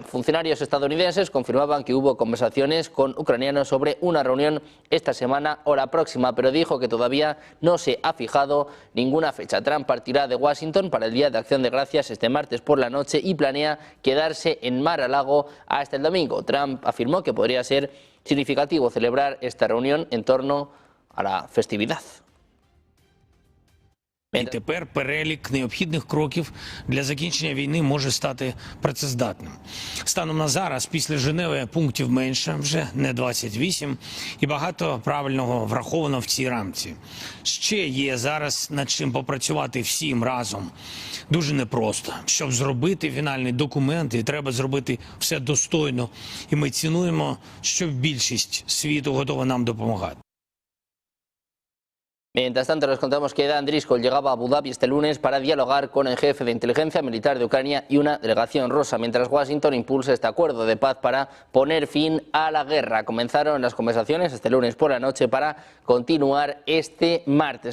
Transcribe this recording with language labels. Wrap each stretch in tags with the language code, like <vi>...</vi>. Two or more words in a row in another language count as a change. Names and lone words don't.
<es>Funcionarios estadounidenses confirmaban que hubo conversaciones con ucranianos sobre una reunión esta semana o la próxima, pero dijo que todavía no se ha fijado ninguna fecha. Trump partirá de Washington para el Día de Acción de Gracias este martes por la noche y planea quedarse en Mar-a-Lago hasta el domingo. Trump afirmó que podría ser significativo celebrar esta reunión en torno a la festividad.</es> <uk>І тепер перелік необхідних кроків для закінчення війни може стати працездатним. Станом на зараз, після Женеви, пунктів менше, вже не 28, і багато правильного враховано в цій рамці. Ще є зараз над чим попрацювати всім разом. Дуже непросто. Щоб зробити фінальний документ, і треба зробити все достойно. І ми цінуємо, що більшість світу готова нам допомагати.</uk> <es>Mientras tanto, les contamos que Dan Driscoll llegaba a Abu Dhabi este lunes para dialogar con el jefe de inteligencia militar de Ucrania y una delegación rusa, mientras Washington impulsa este acuerdo de paz para poner fin a la guerra. Comenzaron las conversaciones este lunes por la noche para continuar este martes.</es>